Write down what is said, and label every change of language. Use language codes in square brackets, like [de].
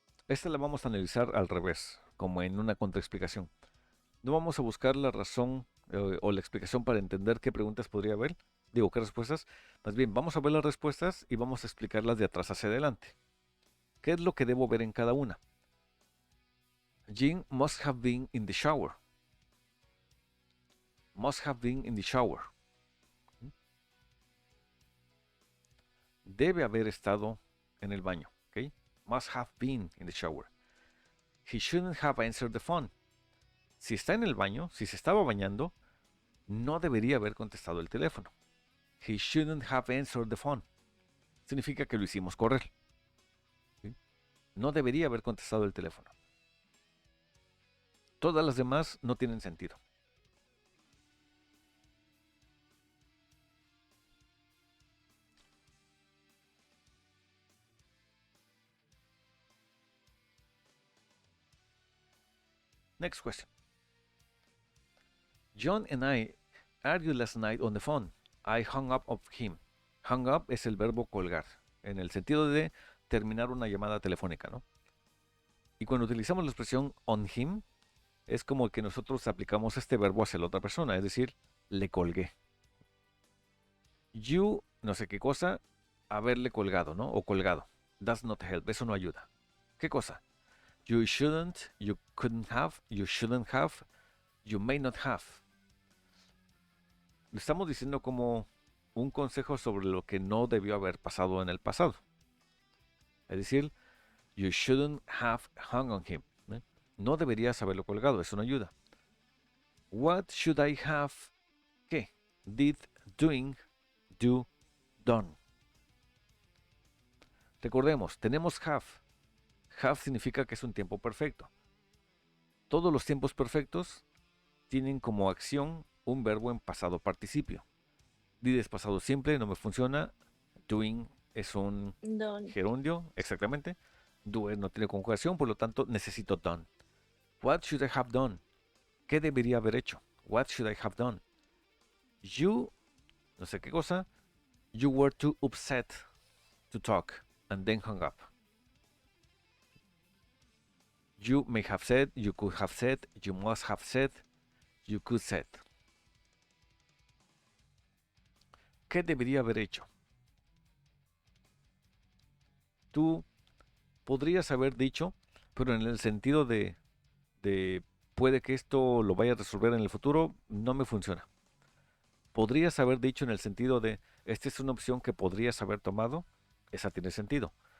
[es] Esta la vamos a analizar al revés, como en una contraexplicación. No vamos a buscar la razón o la explicación para entender qué preguntas podría haber, digo, qué respuestas. Más bien, vamos a ver las respuestas y vamos a explicarlas de atrás hacia adelante. ¿Qué es lo que debo ver en cada una? [en] Jim must have been in the shower. Must have been in the shower. [es] Debe haber estado en el baño. ¿Okay? [en] Must have been in the shower. He shouldn't have answered the phone. [es] Si está en el baño, si se estaba bañando, no debería haber contestado el teléfono. [en] He shouldn't have answered the phone. [es] Significa que lo hicimos correr. ¿Sí? No debería haber contestado el teléfono. Todas las demás no tienen sentido. [en] Next question. John and I argued last night on the phone. I hung up of him. [es] Hung up es el verbo colgar, en el sentido de terminar una llamada telefónica, ¿no? Y cuando utilizamos la expresión on him, es como que nosotros aplicamos este verbo hacia la otra persona, es decir, le colgué. [en] You, [es] no sé qué cosa, haberle colgado, ¿no? O colgado. [en] Does not help, [es] eso no ayuda. ¿Qué cosa? [en] You shouldn't, you couldn't have, you shouldn't have, you may not have. [es] Le estamos diciendo como un consejo sobre lo que no debió haber pasado en el pasado. Es decir, [en] you shouldn't have hung on him. ¿eh? [es] No deberías haberlo colgado, es una ayuda. [en] What should I have, [es] ¿qué? [en] Did, doing, do, done. [es] Recordemos, tenemos have. Have significa que es un tiempo perfecto. Todos los tiempos perfectos tienen como acción un verbo en pasado participio. Did es pasado simple, no me funciona. Doing es un [en] Done. [es] gerundio, exactamente. Do no tiene conjugación, por lo tanto necesito done. [en] What should I have done? [es] ¿Qué debería haber hecho? [en] What should I have done? You, [es] no sé qué cosa, [en] you were too upset to talk and then hung up. You may have said, you could have said, you must have said, you could said. [es] ¿Qué debería haber hecho? Tú podrías haber dicho, pero en el sentido de puede que esto lo vaya a resolver en el futuro, no me funciona. Podrías haber dicho en el sentido de, esta es una opción que podrías haber tomado, esa tiene sentido.